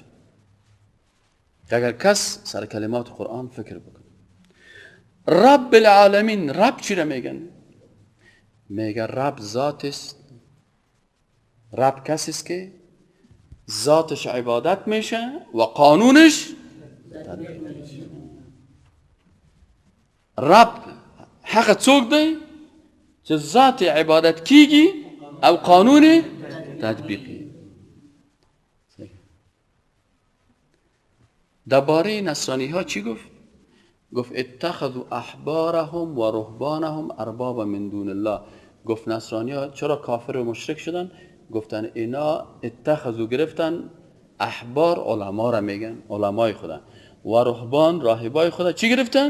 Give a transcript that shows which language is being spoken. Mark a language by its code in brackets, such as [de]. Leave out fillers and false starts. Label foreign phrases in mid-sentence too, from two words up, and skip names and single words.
[fa] اگر کس سر کلمات قرآن فکر بکنه. [ar] رب العالمین، [fa] رب چی را میگن؟ میگه رب ذات است. رب کسی است که ذاتش عبادت میشه و قانونش تطبیق میشه. [ps] رب حق څوک دی چې ذات عبادت کیږي او قانون تطبیقی. [fa] درباره نصرانی ها چی گفت؟ [ar] گفت اتخذوا احبارهم و رهبانهم اربابا من دون الله. [fa] گفت نصرانی ها چرا کافر و مشرک شدن؟ گفتن اینا اتخذوا گرفتن احبار، علما را میگن، علمای خدا، و رهبان، راهبای خدا چی گرفتن؟